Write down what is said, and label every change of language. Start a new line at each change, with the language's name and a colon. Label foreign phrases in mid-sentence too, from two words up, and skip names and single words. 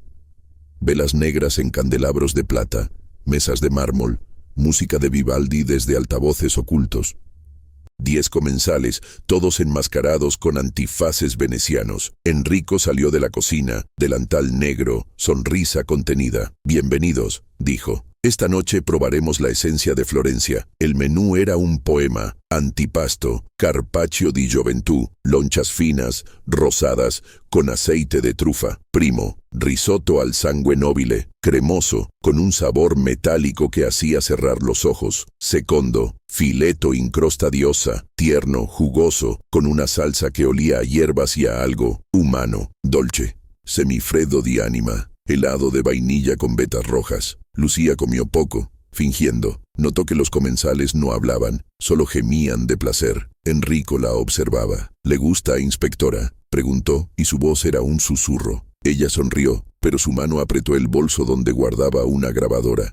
Spanish: Velas negras en candelabros de plata, mesas de mármol, música de Vivaldi desde altavoces ocultos. 10 comensales, todos enmascarados con antifaces venecianos. Enrico salió de la cocina, delantal negro, sonrisa contenida. «Bienvenidos», dijo. «Esta noche probaremos la esencia de Florencia». El menú era un poema:
Italian: antipasto, carpaccio di gioventù,
Spanish: lonchas finas, rosadas, con aceite de trufa.
Italian: Primo, risotto al sangue nobile,
Spanish: cremoso, con un sabor metálico que hacía cerrar los ojos.
Italian: Secondo, fileto in crosta di ossa,
Spanish: tierno, jugoso, con una salsa que olía a hierbas y a algo humano.
Italian: Dolce, semifreddo di anima,
Spanish: helado de vainilla con vetas rojas. Lucía comió poco, fingiendo. Notó que los comensales no hablaban, solo gemían de placer. Enrico la observaba. «¿Le gusta, inspectora?», preguntó, y su voz era un susurro. Ella sonrió, pero su mano apretó el bolso donde guardaba una grabadora.